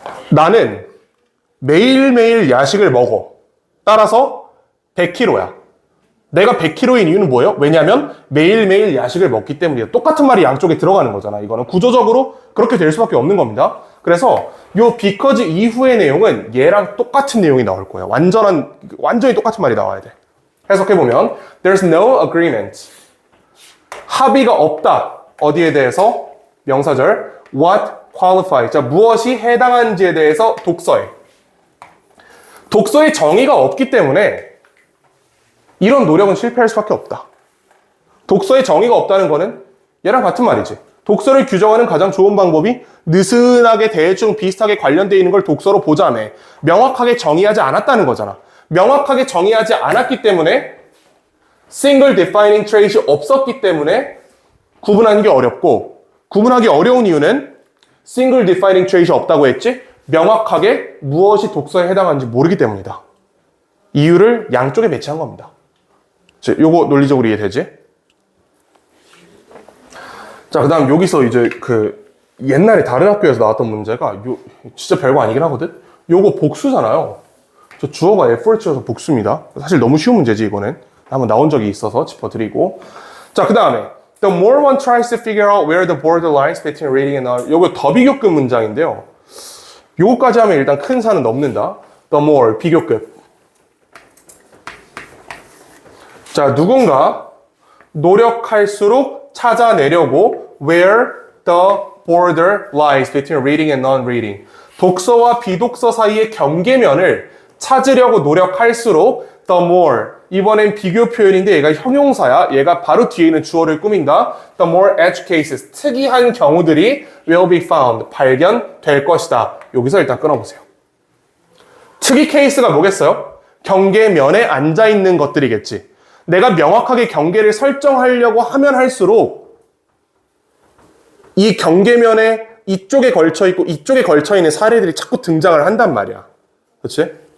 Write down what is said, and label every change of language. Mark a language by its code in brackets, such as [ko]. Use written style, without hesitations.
[ko] 나는 매일매일 야식을 먹어. 따라서 100kg야. 내가 100kg인 이유는 뭐예요? 왜냐하면 매일매일 야식을 먹기 때문이에요. 똑같은 말이 양쪽에 들어가는 거잖아. 이거는 구조적으로 그렇게 될 수밖에 없는 겁니다. 그래서 요 because 이후의 내용은 얘랑 똑같은 내용이 나올 거예요. 완전히 똑같은 말이 나와야 돼. 해석해보면 [en] There's no agreement. [ko] 합의가 없다. 어디에 대해서? [en] 명사절 What qualifies. [ko] 자, 무엇이 해당한지에 대해서 독서에. 독서의 정의가 없기 때문에 이런 노력은 실패할 수밖에 없다. 독서의 정의가 없다는 거는 얘랑 같은 말이지. 독서를 규정하는 가장 좋은 방법이 느슨하게 대충 비슷하게 관련되어 있는 걸 독서로 보자며 명확하게 정의하지 않았다는 거잖아. 명확하게 정의하지 않았기 때문에 single defining trait 이 없었기 때문에 구분하는 게 어렵고, 구분하기 어려운 이유는 single defining trait이 없다고 했지 명확하게 무엇이 독서에 해당하는지 모르기 때문이다. 이유를 양쪽에 배치한 겁니다. 요거 논리적으로 이해되지? 자, 그 다음 여기서 이제 옛날에 다른 학교에서 나왔던 문제가 진짜 별거 아니긴 하거든? 요거 복수잖아요. 저 주어가 F를 치어서 복수입니다. 사실 너무 쉬운 문제지, 이거는. 한번 나온 적이 있어서 짚어드리고. 자, 그 다음에 [en] The more one tries to figure out where the borderlines between reading and not, [ko] 요거 더 비교급 문장인데요. 요거까지 하면 일단 큰 산은 넘는다. [en] The more, 비교급. [ko] 자, 누군가 노력할수록 찾아내려고 [en] where the border lies between reading and non-reading. [ko] 독서와 비독서 사이의 경계면을 찾으려고 노력할수록 [en] the more. [ko] 이번엔 비교 표현인데 얘가 형용사야. 얘가 바로 뒤에 있는 주어를 꾸민다. [en] The more edge cases. [ko] 특이한 경우들이 [en] will be found. [ko] 발견될 것이다. 여기서 일단 끊어보세요. 특이 케이스가 뭐겠어요? 경계면에 앉아있는 것들이겠지. 내가 명확하게 경계를 설정하려고 하면 할수록 이 경계면에 이쪽에 걸쳐있고 이쪽에 걸쳐있는 사례들이 자꾸 등장을 한단 말이야. 그렇지?